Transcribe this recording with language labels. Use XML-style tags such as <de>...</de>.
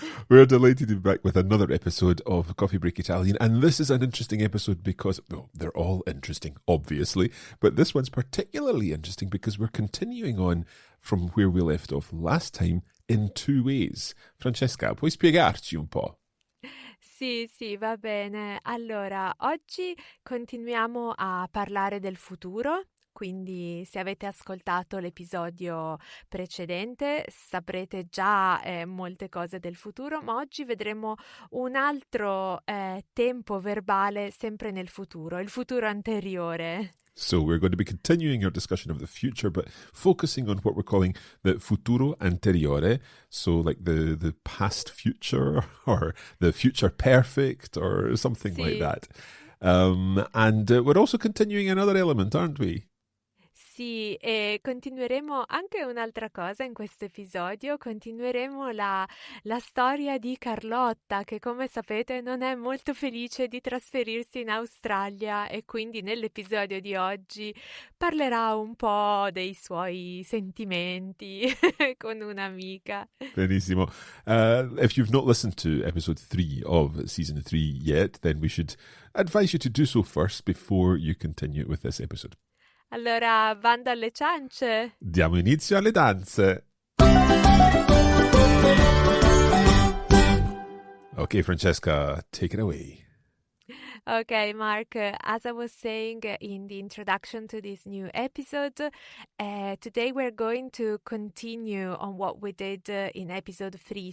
<en>We're delighted to be back with another episode of Coffee Break Italian, and this is an interesting episode because, well, they're all interesting, obviously, but this one's particularly interesting because we're continuing on from where we left off last time in two ways.</en> <it>Francesca, puoi spiegarci un po'? Sì, va bene. Allora, oggi continuiamo a parlare del futuro. Quindi se avete ascoltato l'episodio precedente saprete già molte cose del futuro, ma oggi vedremo un altro tempo verbale sempre nel futuro, il futuro anteriore.</it> <en>So we're going to be continuing our discussion of the future, but focusing on what we're calling the futuro anteriore, so like the past future or the future perfect or something like that. And we're also continuing another element, aren't we?</en> <it>Sì, e continueremo anche un'altra cosa in questo episodio, continueremo la storia di Carlotta che come sapete non è molto felice di trasferirsi in Australia e quindi nell'episodio di oggi parlerà un po' dei suoi sentimenti con un'amica. Benissimo.</it> <en>If you've not listened to episode 3 of season 3 yet, then we should advise you to do so first before you continue with this episode.</en> <it>Allora, bando alle ciance! Diamo inizio alle danze!</it> <en>Okay, Francesca, take it away. Okay, Mark, as I was saying in the introduction to this new episode, today we're going to continue on what we did in episode 3.</en>